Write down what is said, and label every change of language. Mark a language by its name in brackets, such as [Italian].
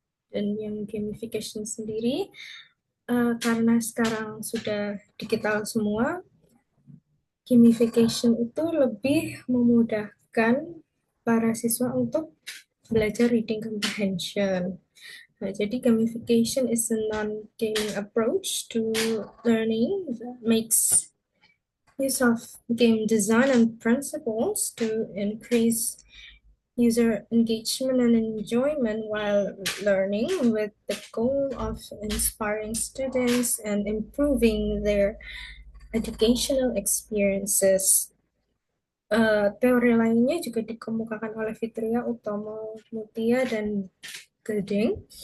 [Indonesian] Dan yang gamification sendiri, karena sekarang sudah digital semua, gamification itu lebih memudahkan para siswa untuk belajar reading comprehension. Nah, jadi [English] gamification is a non-gaming approach to learning that makes use of game design and principles to increase user engagement and enjoyment while learning, with the goal of inspiring students and improving their educational experiences. [Indonesian] Teori lainnya juga dikemukakan oleh Fitria Utomo Mutia dan Geding.